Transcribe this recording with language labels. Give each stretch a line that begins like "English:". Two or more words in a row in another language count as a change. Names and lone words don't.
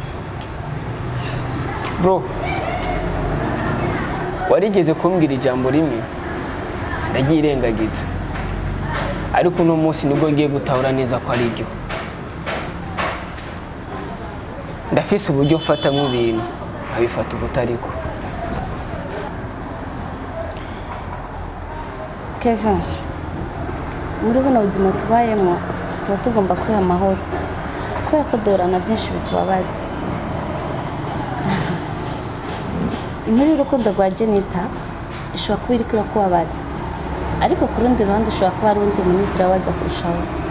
Rundi: Bro, warigeze kumbwira ijambo rimwe ndagiye irengagiza, ariko uno munsi nibwo ngiye gutahura neza ko ari ryo. Ndafise uburyo mfatamwo ibintu abifata ubutariko. Kevin, muri buno buzima tubayemo tuba tugomba kwiha amahoro kubera ko duhorana byinshi bitubabaza. Inkuru y'urukundo rwa Jonita ishobora kuba iri kurakubabaza, ariko ku rundi ruhande ushobora kuba ari undi muntu uri kurabaza kurushaho.